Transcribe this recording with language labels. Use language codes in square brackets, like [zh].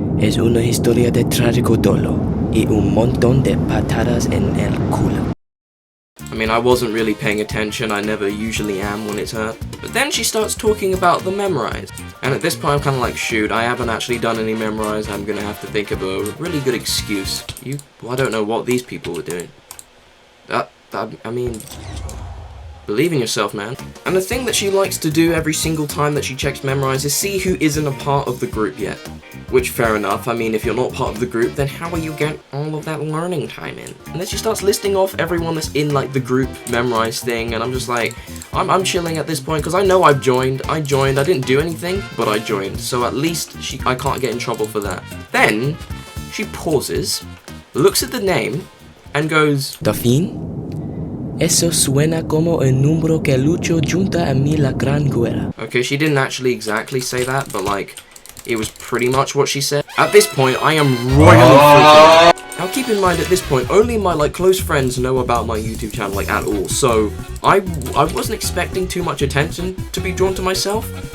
[es] Es una historia de trágico dolor y un montón de patadas en el culo. [en] I mean, I wasn't really paying attention, I never usually am when it's her. But then she starts talking about the memrise. And at this point I'm kind of like, shoot, I haven't actually done any memrise, I'm gonna have to think of a really good excuse. Well, I don't know what these people were doing. I mean, believe in yourself, man. And the thing that she likes to do every single time that she checks memrise is see who isn't a part of the group yet. Which, fair enough, I mean, if you're not part of the group, then how are you getting all of that learning time in? And then she starts listing off everyone that's in, like, the group memrise thing, and I'm just like, I'm chilling at this point, because I know I've joined, I didn't do anything, but I joined, so at least I can't get in trouble for that. Then, she pauses, looks at the name, and goes, Dafin? [es] Eso suena como un número que luchó junto a mí la Gran Guerra. [en] Okay, she didn't actually exactly say that, but like, it was pretty much what she said. At this point, I am royally freaking out. Now keep in mind, at this point, only my like close friends know about my YouTube channel like at all, so I wasn't expecting too much attention to be drawn to myself.